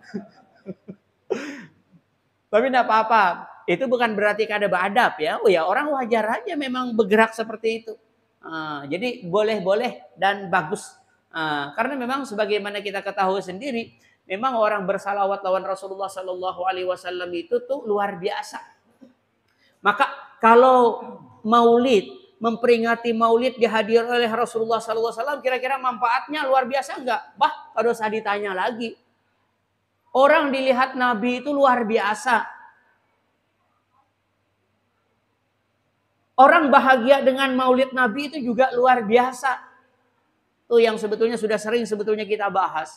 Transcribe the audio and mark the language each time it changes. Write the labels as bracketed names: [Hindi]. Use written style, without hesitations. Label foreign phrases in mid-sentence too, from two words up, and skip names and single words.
[Indonesian] Tapi tidak apa-apa. [Banjar] Itu bukan berarti kada beradab ya. Oh ya, orang wajar aja memang bergerak seperti itu. [Indonesian] Jadi boleh-boleh dan bagus. [Banjar] Karena memang sebagaimana kita ketahui sendiri, memang orang bersalawat lawan Rasulullah [Arabic] صلى الله عليه وسلم [Banjar] itu tuh luar biasa. [Indonesian] Maka kalau maulid, memperingati maulid dihadir oleh Rasulullah [Arabic] صلى الله عليه وسلم, [Indonesian] kira-kira manfaatnya luar biasa enggak? [Banjar] Bah, kalau usah ditanya lagi. Orang dilihat Nabi itu luar biasa. [Indonesian] Orang bahagia dengan maulid Nabi itu juga luar biasa. Itu yang sebetulnya sudah sering sebetulnya kita bahas.